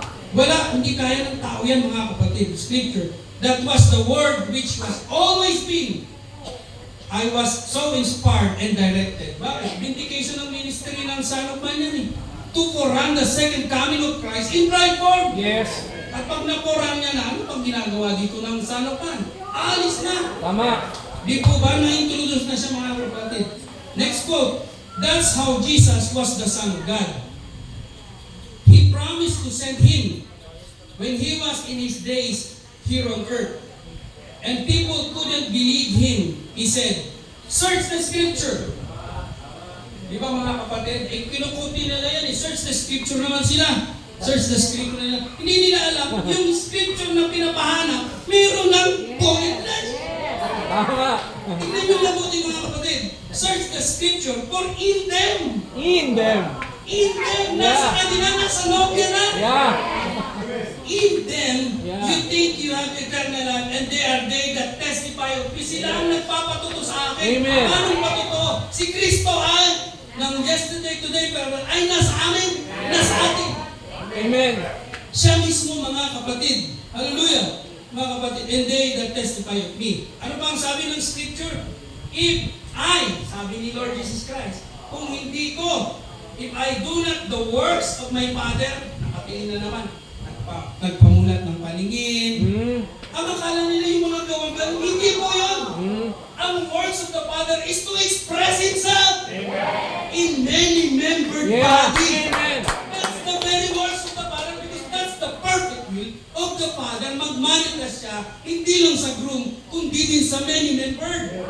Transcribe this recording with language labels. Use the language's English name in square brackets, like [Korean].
[Filipino] Wala, hindi kaya ng tao yan mga kapatid. [English] Scripture, that was the word which was always been. I was so inspired and directed. [Filipino] Bakit? Vindication ng ministry ng Son of Man yan eh. [English] To forerun the second coming of Christ in bride form. Yes. [Filipino] At pag naporang niya na, ano pang ginagawa dito ng Son of Man? Alis na. Tama. Di po ba na-introduce na siya mga kapatid? [English] Next quote. That's how Jesus was the Son of God. He promised to send Him when He was in His days here on earth. And people couldn't believe Him. He said, search the Scripture. [Filipino] Di ba mga kapatid? Kinukuti nila yan eh. [English] Search the Scripture [Filipino] naman sila. Search the Scripture nila. Hindi nila alam, yung Scripture na pinapahanap, mayroon ng pointless. Tama. Tingnan nyo mabuti mga kapatid. [English] Search the Scripture for in them. In them. In them. [Filipino] Nasa kanila, nasa loob yan na. [English] Yeah. In them, Yeah. you think you have eternal life, and they are they that testify of me. [Filipino] Sila ang nagpapatuto sa akin. Amen. Anong patuto? Si Kristo ay ng [English] yesterday, today, [Filipino] pero ay nasa amin, nasa atin. Amen. Siya mismo mga kapatid. Hallelujah. Mga kapatid, [English] and they that testify of me. [Filipino] Ano ba ang sabi ng Scripture? [English] If I, [Filipino] sabi ni Lord Jesus Christ, kung hindi ko, [English] if I do not the works of my Father, [Filipino] nakatingin na naman, nagpamulat ng paningin. Ang akala nila yung mga gawang ganun, hindi po yun. [English] Ang works of the Father is to express Himself in many membered Yeah. body. Amen. That's the very works of the Father because that's the perfect will of the Father. [Filipino] Magmanifest siya, hindi lang sa groom, kundi din sa many-membered.